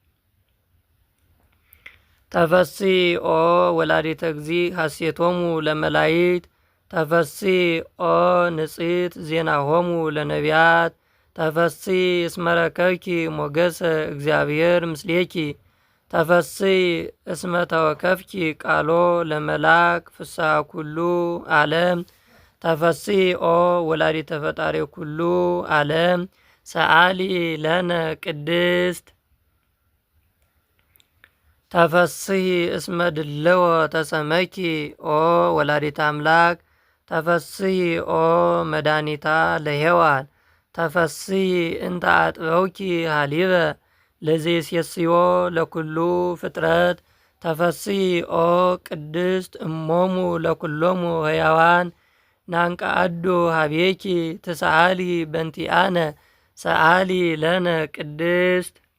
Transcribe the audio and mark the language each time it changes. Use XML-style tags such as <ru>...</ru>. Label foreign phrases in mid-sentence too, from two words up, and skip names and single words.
<gez>ተፈሲ ኦ ወላዲተ እግዚእ ሐሴቶሙ ለመላይት ተፈሲ ኦ ንጽሕት ዜናሆሙ ለነቢያት ተፈሲ እስመረከብኪ ሞገሰ እግዚአብሔር ምስሌኪ ተፈሲ እስመ ተወከፍኪ ቃሎ ለመላክ ፍስሐ ኩሉ ዓለም ተፈሲ ኦ ወላዲተ ፈጣሪ ኩሉ ዓለም ሰአሊ ለነ ቅድስት ተፈስሒ እስመ ድለወ ተሰመኪ ኦ ወላዲተ አምላክ ተፈስሒ ኦ መድኃኒታ ለሔዋን ተፈስሒ እንተ አጥበውኪ ሃሊበ ለዘይሴስዮ ለኩሉ ፍጥረት ተፈስሒ ኦ ቅድስት እሞሙ ለኩሎሙ ሕያዋን ናንቃአዱ ሀቤኪ ትሰአሊ በንቲአነ ሰአሊ ለነ ቅድስት</gez>